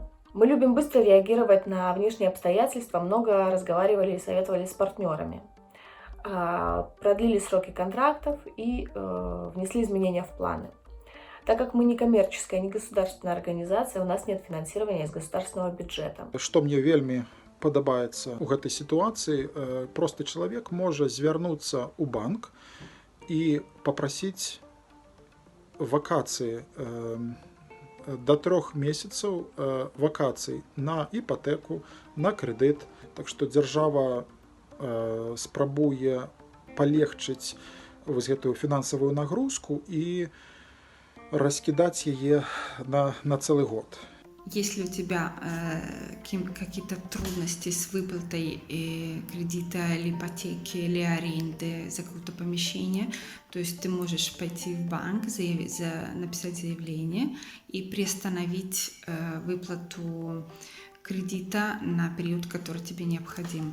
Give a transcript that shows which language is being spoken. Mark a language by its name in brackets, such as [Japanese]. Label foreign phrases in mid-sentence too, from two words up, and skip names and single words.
[Russian] Мы любим быстро реагировать на внешние обстоятельства, много разговаривали и советовали с партнерами. Продлили сроки контрактов и внесли изменения в планы. Так как мы не коммерческая, не государственная организация, у нас нет финансирования из государственного бюджета. [Belarusian] Што мне вельмі падабаецца ў гэтай сітуацыі, просты чалавек можа звярнуцца ў банк і папрасіць вакацыі да 3 месяцаў вакацый на іпатэку, на крэдыт. Так што дзяржава спрабуе палегчыць вось гэтую фінансавую нагрузку і раскідаць яе на цэлы год. [Russian] Если у тебя какие-то трудности с выплатой кредита или ипотеки или аренды за какое-то помещение, то есть ты можешь пойти в банк, написать заявление и приостановить выплату кредита на период, который тебе необходим.